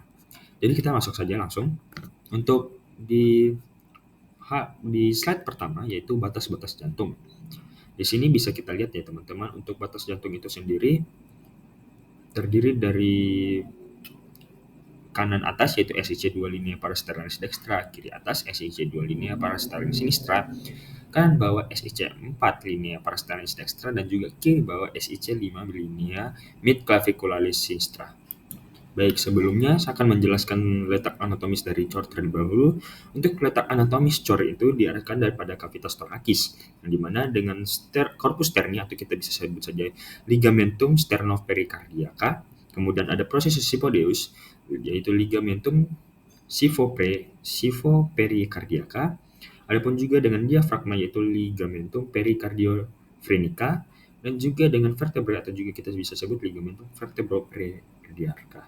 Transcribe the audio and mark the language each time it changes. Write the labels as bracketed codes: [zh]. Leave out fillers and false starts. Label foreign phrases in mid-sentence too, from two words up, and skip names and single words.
[id] Jadi kita masuk saja langsung untuk di slide pertama yaitu batas-batas jantung. Di sini bisa kita lihat ya teman-teman, untuk batas jantung itu sendiri terdiri dari kanan atas yaitu SIC 2 [la] linea parasternal dextra, [id] kiri atas [la] SIC 2 linea parasternal sinistra, [id] kanan bawah [la] SIC 4 linea parasternal dextra, [id] dan juga kiri bawah SIC 5 [la] linea midclavicularis sinistra. [id] Baik, sebelumnya saya akan menjelaskan letak anatomis dari cor terlebih dahulu. Untuk letak anatomis cor itu diarahkan daripada [la] cavitas thoracis, [id] yang dimana dengan [la] corpus sterni [id] atau kita bisa sebut saja [la] ligamentum sternopericardiaca, [id] kemudian ada [la] processus symphodeus [id] yaitu [la] ligamentum schiphopericardiaca, [id] adapun juga dengan diafragma yaitu [la] ligamentum pericardiophrenica, [id] dan juga dengan vertebrae atau juga kita bisa sebut [la] ligamentum vertebrocardiaca.